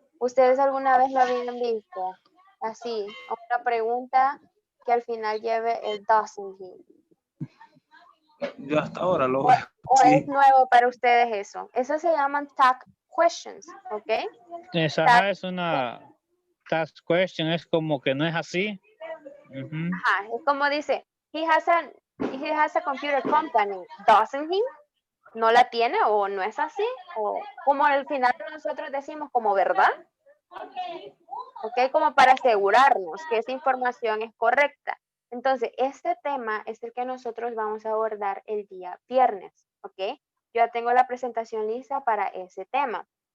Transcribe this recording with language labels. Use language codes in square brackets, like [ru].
[es] ¿Ustedes alguna vez lo habían visto? Así, una pregunta que al final lleve el [en] doesn't he. [es] Yo hasta ahora lo veo. ¿O es nuevo para ustedes eso? Eso se llaman tag questions, ¿ok? Esa es una task question, es como que no es así. Ujú. [en] Ajá, [es] es como dice, [en] he has a computer company, doesn't he? [es] ¿No la tiene o no es así? O como al final nosotros decimos como verdad. ¿Ok? Como para asegurarnos que esa información es correcta. Entonces, este tema es el que nosotros vamos a abordar el día viernes, ¿ok? Yo ya tengo la presentación lista para ese tema.